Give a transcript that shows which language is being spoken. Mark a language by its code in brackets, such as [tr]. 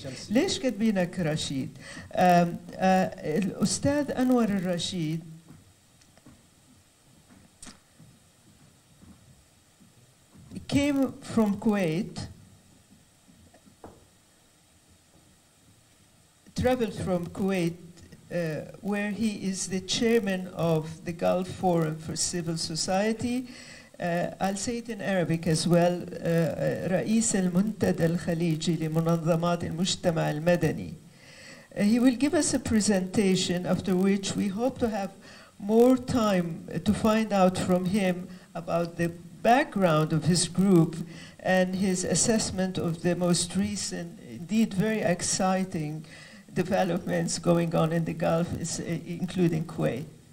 [ar] ليش كاتبينك رشيد؟ [en] الأستاذ أنور الرشيد came from Kuwait, traveled from Kuwait, where he is the chairman of the Gulf Forum for Civil Society. I'll say it in Arabic as well. [ar] رئيس المنتدى الخليجي لمنظمات المجتمع المدني. [en] He will give us a presentation, after which we hope to have more time to find out from him about the background of his group and his assessment of the most recent, indeed very exciting developments going on in the Gulf, including Kuwait.